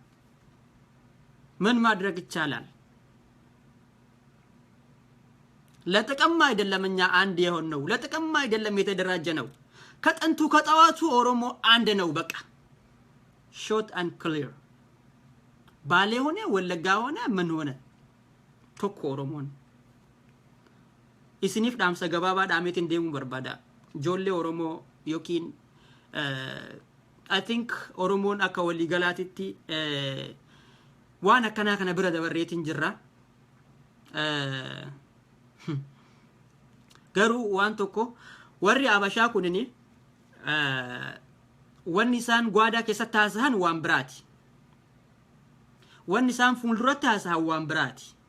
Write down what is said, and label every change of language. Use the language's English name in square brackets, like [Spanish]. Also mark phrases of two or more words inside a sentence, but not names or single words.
[Amharic] ምን ማድረግ ይቻላል ለጥቅም አይደለም እኛ አንድ የሆን ነው ለጥቅም አይደለም የተደራጀ ነው ከጥንቱ ከጠዋቱ ኦሮሞ አንድ ነው በቃ [English] short and clear [Amharic] ባሌ ሆነ ወለጋ ሆነ ምን ሆነ ቶኮ ኦሮሞን [Oromo] isiniif dhaamsa gabaabaa dhaameetiin deemuu barbaada ijoollee oromoo yookiin [English] I think [Oromo] oromoon akka walii galaatitti waan akkanaa kana bira dabarreetiin jirra garuu waan tokko warri abashaa kunini wanni isaan gwaadaa keessatti haasahan waan biraati wanni isaan fuulduratti haasahan waan biraati